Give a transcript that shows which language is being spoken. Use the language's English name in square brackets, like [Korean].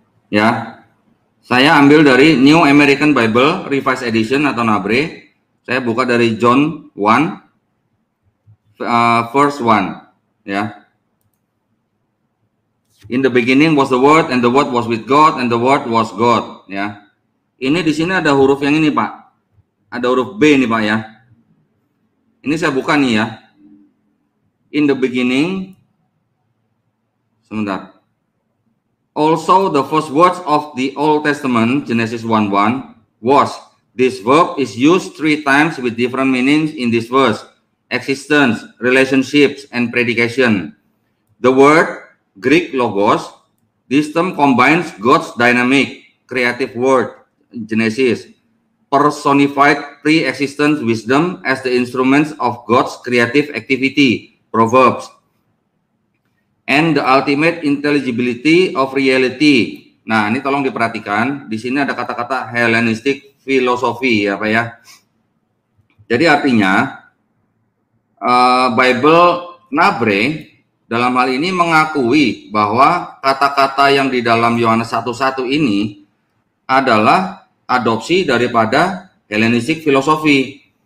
[Indonesian] Ya, Saya ambil dari New American Bible Revised Edition atau NABRE. Saya buka dari John 1 verse 1 ya. [English] In the beginning was the Word, and the Word was with God, and the Word was God [Indonesian] ya. Ini di sini ada huruf yang ini, Pak. Ada huruf B nih, Pak ya. Ini saya buka nih ya. [English] In the beginning, [Indonesian] sebentar. [English] Also the first words of the Old Testament, Genesis 1:1, was. This verb is used 3 times with different meanings in this verse: existence, relationships, and predication. The word Greek logos, this term combines God's dynamic, creative word, Genesis, personified pre-existent wisdom as the instruments of God's creative activity, Proverbs, and the ultimate intelligibility of reality. [Indonesian] Nah, ini tolong diperhatikan. Di sini ada kata-kata Hellenistic philosophy ya, Pak ya. Jadi artinya Bible NABRE dalam hal ini mengakui bahwa kata-kata yang di dalam Yohanes 1:1 ini adalah adopsi daripada Hellenistic philosophy.